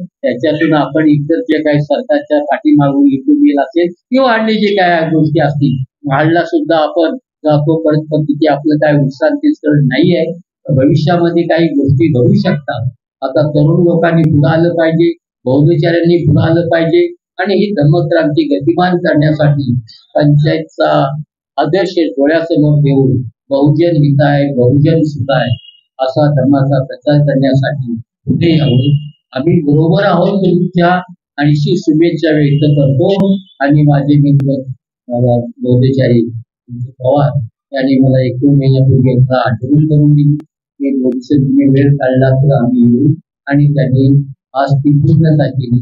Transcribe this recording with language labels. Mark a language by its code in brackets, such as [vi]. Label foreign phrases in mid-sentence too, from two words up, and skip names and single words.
[mr] त्याच्यातून आपण इतर जे काही सरकारच्या पाठीमागून इथून असेल किंवा अन्य जे काय गोष्टी असतील, महाडला सुद्धा आपण जातो परत, पण तिथे आपलं काय विश्रांती स्थळ नाही आहे. भविष्यामध्ये काही गोष्टी घडू शकतात. आता तरुण लोकांनी पुढे आलं पाहिजे, बौद्धचार्यांनी पुढे आलं पाहिजे आणि ही धम्मक्रांती गतिमान करण्यासाठी पंचायतचा आदर्श डोळ्यासमोर ठेवून [pi] बहुजन हिताय, बहुजन सुखाय [mr] असा धर्माचा प्रचार करण्यासाठी पुढे आहोत. आम्ही बरोबर आहोत तुमच्या आणि शुभेच्छा व्यक्त करतो. आणि माझे मित्र बौद्धचारी पवार यांनी मला 1-2 महिन्यापूर्वी आठवण करून दिली की भविष्यात तुम्ही वेळ काढला तर आम्ही येऊ, आणि त्यांनी आज ती पूर्णता केली.